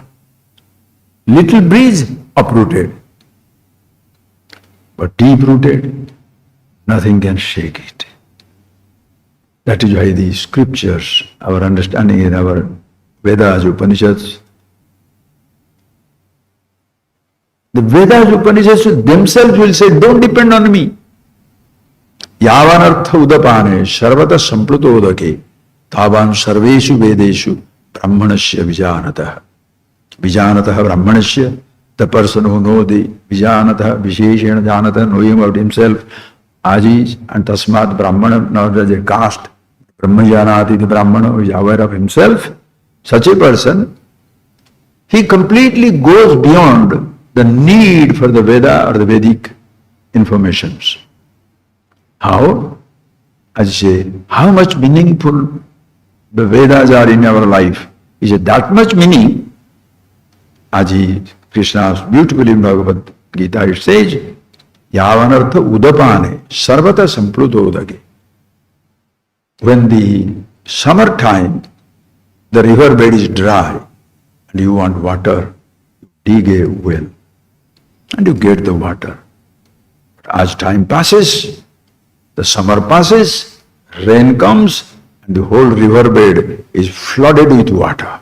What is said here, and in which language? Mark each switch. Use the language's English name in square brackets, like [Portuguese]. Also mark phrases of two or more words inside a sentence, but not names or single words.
[English] Little breeze, uprooted. But deep rooted, nothing can shake it. That is why the scriptures, our understanding in our Vedas, Upanishads, the Vedas, Upanishads themselves will say, don't depend on me. [Sanskrit] Yavanartha udapane sarvata sampluto udake tavan sarveshu vedeshu brahmanasya vijanatah. Vijanatah brahmanasya, [English] the person who knows the vijanatah, [Sanskrit] visheshena janatah, [English] knowing about himself, ajis and [Sanskrit] tasmat brahmana, [English] not as a caste, brahmajanati, the brahmana who is aware of himself, such a person, he completely goes beyond the need for the Veda or the Vedic informations. How? As I say, how much meaningful the Vedas are in our life. Is it that much meaning? As Krishna beautifully in Bhagavad Gita, it says, [Sanskrit] Yavanartha udapane sarvata sampluto udake. [English] When the summer time, the river bed is dry and you want water, you dig a well and you get the water. But as time passes, the summer passes, rain comes, and the whole riverbed is flooded with water.